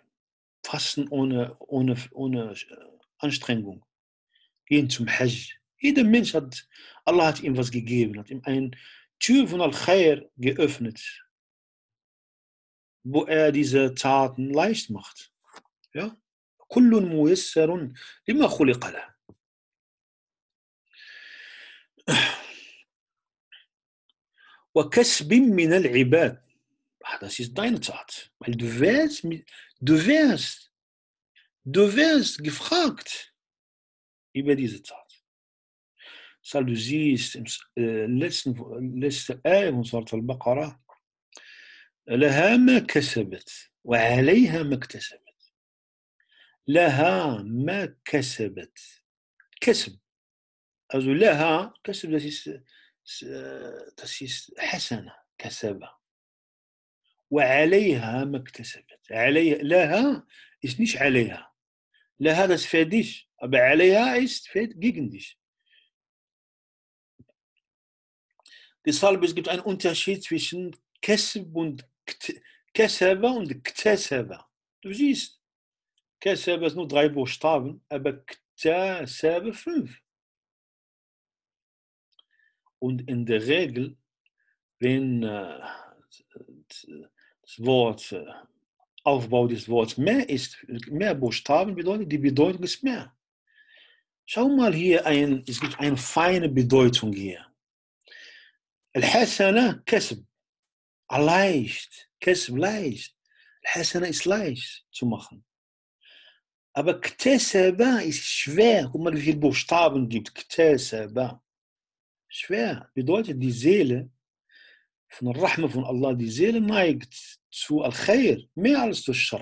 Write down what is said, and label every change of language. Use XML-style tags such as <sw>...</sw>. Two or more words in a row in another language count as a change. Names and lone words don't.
<de>Fasten ohne Anstrengung. Gehen zum Hajj. Jeder Mensch Allah hat ihm was gegeben, hat ihm eine Tür von Al-Khair geöffnet, wo diese Taten leicht macht. Ja?</de> <ar>كل ميسر لما خلق له. وكسب من العباد.</ar> <de>Das ist deine Tat. Weil du wirst gefragt über diese Tat. Deshalb du siehst im letzten Ayah von Surat al-Baqarah,</de> <ar>لها ما كسبت وعليها ما اكتسبت. لها ما كسبت. كسب. Also لها كسب,</ar> <de>das ist</de> <ar>حسنة كسبة. وعليها ما اكتسبت. عليها لها</ar> <de>ist nicht</de> <ar>عليها.</ar> <de>لها das für dich, aber عليها ist gegen dich. Deshalb es gibt einen Unterschied zwischen Kesb und Keseba und Kteseba. Du siehst, Keseba ist nur 3 Buchstaben, aber Kteseba 5. Und in der Regel, wenn das Wort, Aufbau des Wortes mehr ist, mehr Buchstaben bedeutet, die Bedeutung ist mehr. Schau mal hier, es gibt eine feine Bedeutung hier. Al-Hasana, Kesb. Leicht. Kesb, leicht. Al-Hasana ist leicht zu machen. Aber Kteseba ist schwer. Guck mal, wie viele Buchstaben es gibt. Kteseba. Schwer. Bedeutet, die Seele von der Rahma von Allah, die Seele neigt zu Al-Khair, mehr als zu Schar.</de>